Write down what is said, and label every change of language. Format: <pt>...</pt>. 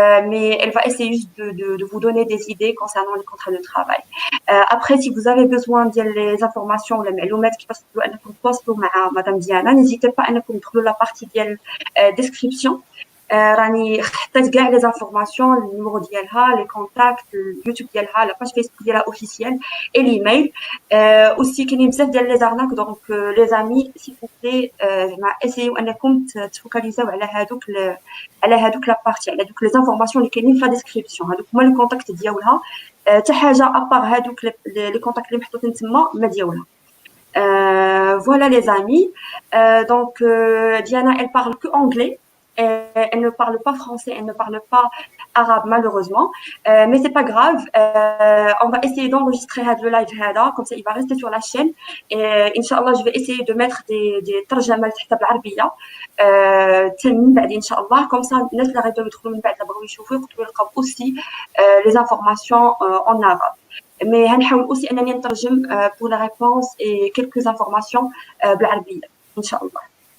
<fr>Mais elle va essayer juste de vous donner des idées concernant les contrats de travail. Après, si vous avez besoin des informations, les معلومات qui</fr> <ar>تواصلوا مع</ar> <fr>Madame Diana, n'hésitez pas à</fr> <ar>تدخلوا</ar> <fr>la partie ديال description.</fr> <ar>راني حطيت كاع لي زانفورماسيون, النيميرو ديالها, لي كونتاكت, اليوتيوب ديالها, لا باج فيسبوك ديالها اوفيسيال اي ليميل. اوسي كاينين بزاف ديال لي زارناك, دونك لي زامي سي بوبلي زعما اسيو انكم تفوكاليزاو على هادوك لا بارتي, على دوك لي زانفورماسيون اللي كاينين في لا ديسكريبسيون. هادوك هما لي كونتاكت ديالها, حتى حاجه ابار هادوك لي كونتاكت اللي محطوطين تما ما ديالها.</ar> <fr>Voilà les amis. Diana, elle parle que anglais. Elle ne parle pas français, elle ne parle pas arabe malheureusement, mais c'est pas grave. On va essayer d'enregistrer le live comme ça il va rester sur la chaîne. Et Inch'Allah, je vais essayer de mettre des</fr> <ar>ترجمة تحت بالعربية من بعد إن شاء الله,</ar> <fr>comme ça</fr> <ar>الناس اللي غيبداو يدخلوا من بعد بغاو يشوفوا يقدروا يلقاو</ar> <fr>aussi les informations en arabe. Mais</fr> <ar>هنحاول</ar> <fr>aussi</fr> <ar>أنني نترجم</ar> <fr>pour la réponse et quelques informations</fr> <ar>بالعربية إن شاء الله.</ar>